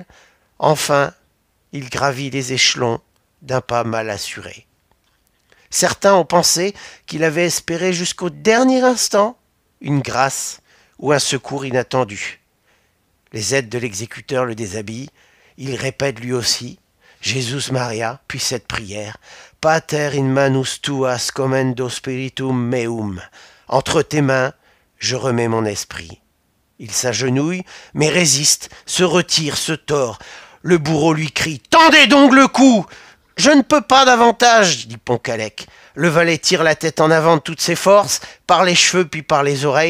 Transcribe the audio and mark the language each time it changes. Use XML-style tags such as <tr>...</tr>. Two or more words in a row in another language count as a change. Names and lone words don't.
<fr>Enfin, il gravit les échelons d'un pas mal assuré. Certains ont pensé qu'il avait espéré jusqu'au dernier instant une grâce ou un secours inattendu. Les aides de l'exécuteur le déshabillent. Il répète lui aussi « Jesus Maria », puis cette prière «</fr> <la>Pater in manus tuas commendo spiritum meum ».</la> <fr>Entre tes mains, je remets mon esprit. Il s'agenouille, mais résiste, se retire, se tord. Le bourreau lui crie « Tendez donc le cou !»« Je ne peux pas davantage » dit Pontcallec. Le valet tire la tête en avant de toutes ses forces, par les cheveux puis par les oreilles.</fr>